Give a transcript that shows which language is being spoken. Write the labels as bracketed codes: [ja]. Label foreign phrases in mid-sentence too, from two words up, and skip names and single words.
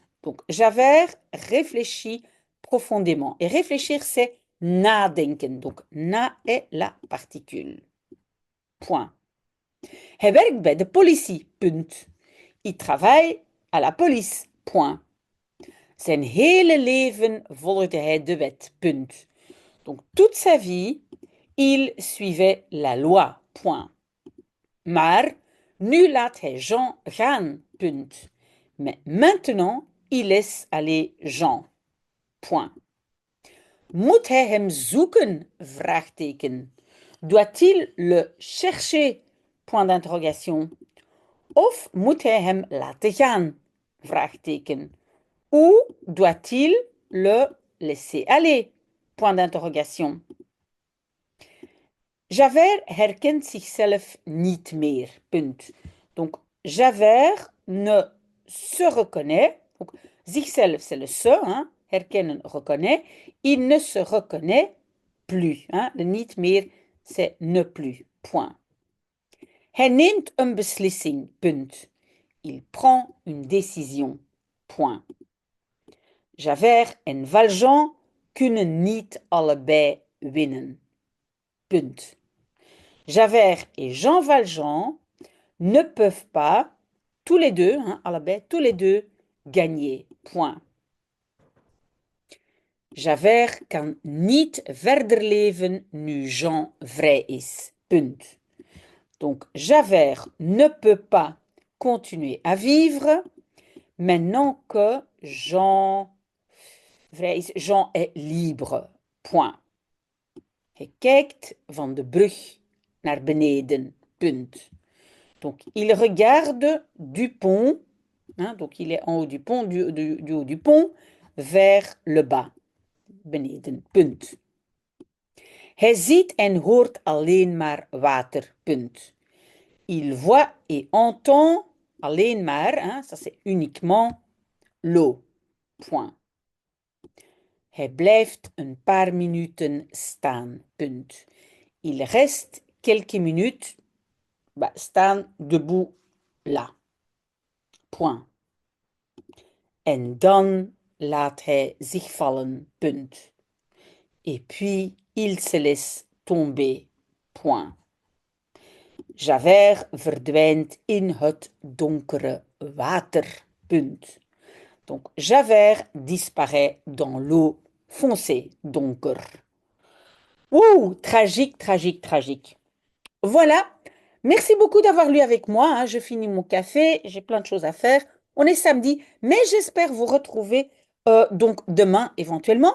[fr] Donc, Javert réfléchit profondément. Et réfléchir, c'est nadenken. Donc, na est la particule. Point. [nl] Hij werkt bij de politie. Punt. [fr] Il travaille à la police. Point. [nl] Zijn hele leven volgde hij de wet. Punt. [fr] Donc, toute sa vie, il suivait la loi. Point. [nl] Maar nu laat hij Jean gaan. Punt. [fr] Mais maintenant, il laisse aller Jean. Point. [nl] Moet hij hem zoeken? Vraagteken. [fr] Doit-il le chercher? Point d'interrogation. [nl] Of moet hij hem laten gaan? Vraagteken. [fr] Ou doit-il le laisser aller? Point d'interrogation. [nl] Javert herkent zichzelf niet meer. Punt. [fr] Donc, Javert ne se reconnaît. Donc, zichzelf, c'est le se. Hein? Herkennen, reconnaît. Il ne se reconnaît plus. Hein? [nl] Le niet meer, [fr] c'est ne plus. Point. [nl] Hij neemt een beslissing. Punt. [fr] Il prend une décision. Point. [nl] Javert en Valjean kunnen niet allebei winnen. Punt. [fr] Javert et Jean Valjean ne peuvent pas, tous les deux, hein, allebei, tous les deux, gagner. Point. [nl] Javert kan niet verder leven nu Jean vrij is. Punt. [fr] Donc, Javert ne peut pas continuer à vivre maintenant que Jean est libre. Point. [nl] Hij kijkt van de brug naar beneden. Punt. [fr] Donc, il regarde du pont, hein, donc il est en haut du pont, du haut du pont, vers le bas. [nl] Beneden. Punt. Hij ziet en hoort alleen maar water. Punt. [fr] Il voit et entend [nl] alleen maar, [fr] hein, ça c'est uniquement l'eau. Point. [nl] Hij blijft een paar minuten staan. Punt. [fr] Il reste quelques minutes staan debout là. Point. [nl] En dan laat hij zich vallen. Punt. [fr] Et puis il se laisse tomber. Point. [nl] Javert verdwijnt in het donkere water. Punt. [fr] Donc, Javert disparaît dans l'eau foncée, donker. Ouh, tragique, tragique, tragique. Voilà. Merci beaucoup d'avoir lu avec moi. Hein. Je finis mon café. J'ai plein de choses à faire. On est samedi, mais j'espère vous retrouver donc demain éventuellement.